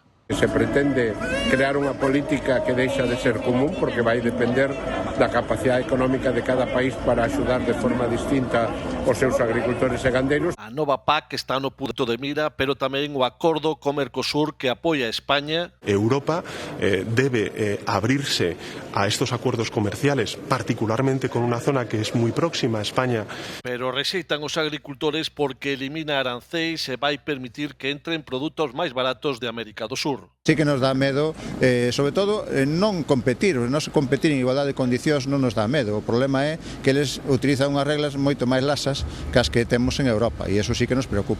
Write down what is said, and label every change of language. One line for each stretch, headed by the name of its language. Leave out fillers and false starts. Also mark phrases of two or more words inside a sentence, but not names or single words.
Galician: Se pretende crear unha política que deixa de ser común porque vai depender da capacidade económica de cada país para axudar de forma distinta os seus agricultores e gandeiros. A nova PAC está no punto de mira, pero tamén o acordo co Mercosur que apoia a España.
Spanish: Europa debe abrirse a estos acuerdos comerciales, particularmente con una zona que es muy próxima a España.
Galician: Pero rexeitan os agricultores porque elimina arancéis e vai permitir que entren produtos máis baratos de América do Sur. Sí que nos dá medo, sobre todo, non competir en igualdade de condicións non nos dá medo. O problema é que eles utilizan unhas reglas moito máis lasas que as que temos en Europa e iso sí que nos preocupa.